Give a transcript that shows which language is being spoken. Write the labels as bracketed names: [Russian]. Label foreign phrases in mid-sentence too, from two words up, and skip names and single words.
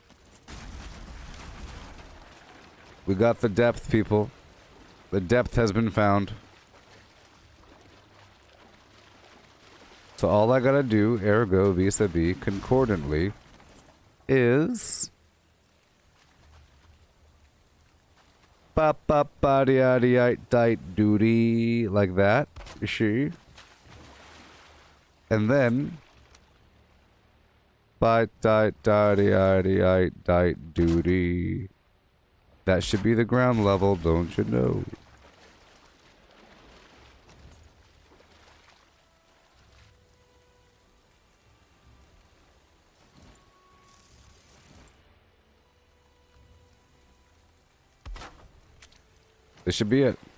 [English] We got the depth, people. The depth has been found. So all I gotta do, ergo vis-a-vis, concordantly, is... Ba-ba-ba-di-di-di-di-duty, like that, you see? And then... Ba-di-di-di-di-duty. That should be the ground level, don't you know? This should be it.